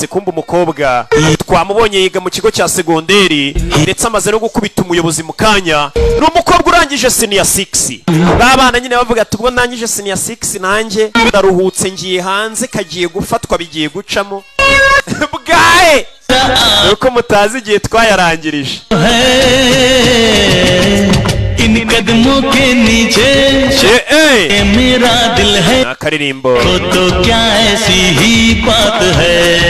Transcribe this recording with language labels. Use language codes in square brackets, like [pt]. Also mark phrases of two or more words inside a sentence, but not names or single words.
[rw] kumbe umukobwa twamubonye yiga mu kigo cya segonderi, ndetse amaze no gukubita umuyobozi mu kanya. ni umukobwa urangije senior 6. babana nyine bavuga ati ubwo ndangije senior 6 nanjye ndaruhutse ngiye hanze, kagiye gufatwa bigiye gucamo. bwaye nuko mutazi igihe twayarangirije. [hi] इन कदमों के नीचे मेरा दिल है akaririmbo तो क्या ऐसी ही बात है.